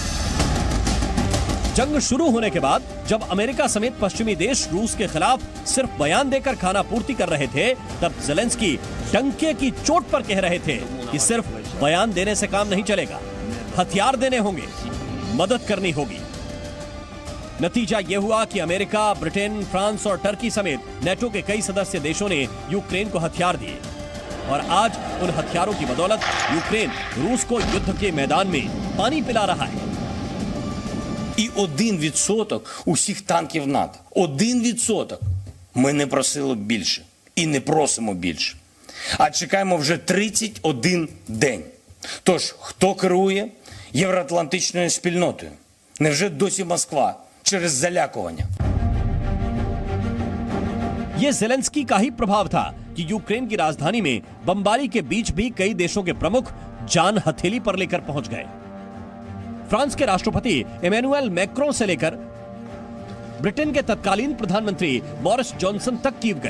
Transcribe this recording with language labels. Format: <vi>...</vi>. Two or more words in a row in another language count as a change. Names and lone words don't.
<hi>जंग शुरू होने के बाद जब अमेरिका समेत पश्चिमी देश रूस के खिलाफ सिर्फ बयान देकर खाना पूर्ति कर रहे थे, तब ज़ेलेंस्की डंके की चोट पर कह रहे थे कि सिर्फ बयान देने से काम नहीं चलेगा, हथियार देने होंगे, मदद करनी होगी। नतीजा यह हुआ कि अमेरिका, ब्रिटेन, फ्रांस और टर्की समेत नेटो के कई सदस्य देशों ने यूक्रेन को हथियार दिए और आज उन हथियारों की बदौलत यूक्रेन रूस को युद्ध के मैदान में पानी पिला रहा है।</hi> <uk>І 1% усіх танків НАТО. 1%. Ми не просили більше. І не просимо більше. А чекаємо вже 31 день. Тож, хто керує євроатлантичною спільнотою? Невже досі Москва через залякування?</uk> <hi>ये ज़ेलेंस्की का ही प्रभाव था कि यूक्रेन की राजधानी में बमबारी के बीच भी कई देशों के प्रमुख जान हथेली पर लेकर पहुंच गए। फ्रांस के राष्ट्रपति इमैनुअल मैक्रों से लेकर ब्रिटेन के तत्कालीन प्रधानमंत्री बोरिस जॉनसन तक कीव गए।</hi>